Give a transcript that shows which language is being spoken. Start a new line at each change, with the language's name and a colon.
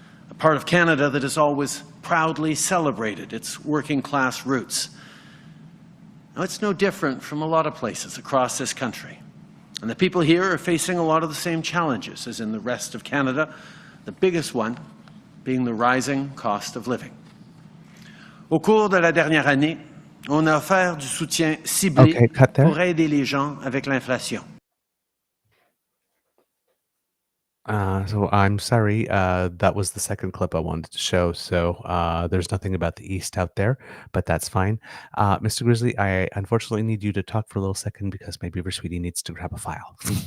English: A part of Canada that has always proudly celebrated its working class roots. Now, it's no different from a lot of places across this country. And the people here are facing a lot of the same challenges as in the rest of Canada, the biggest one being the rising cost of living.
French: Au cours de la dernière année, on a offert du soutien ciblé pour aider les gens avec l'inflation.
English: So I'm sorry, that was the second clip I wanted to show. So there's nothing about the East out there, but that's fine. Mr. Grizzly, I unfortunately need you to talk for a little second because my Beaver Sweetie needs to grab a file.